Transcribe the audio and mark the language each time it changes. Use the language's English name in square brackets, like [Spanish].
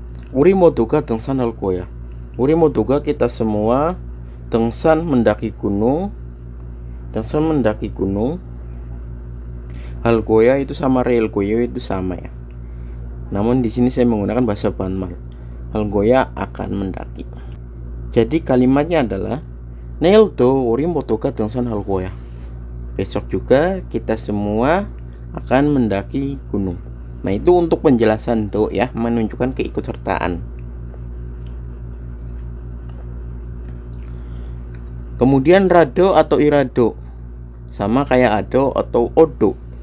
[Korean] 우리 모두가 등산할 거야. 우리 모두가 [Indonesian] kita semua [Korean] 등산 [Indonesian] mendaki gunung. [Korean] 등산 [Indonesian] mendaki gunung. Hal goya itu sama real goya itu sama ya. Namun di sini saya menggunakan bahasa Banmal. Hal goya akan mendaki. Jadi kalimatnya adalah [Korean] 내일도 우리 모두가 등산할 거야. [Indonesian] Besok juga kita semua akan mendaki gunung. Nah, itu untuk penjelasan do ya, menunjukkan keikutsertaan. Kemudian rado atau irado sama kayak ado atau odo.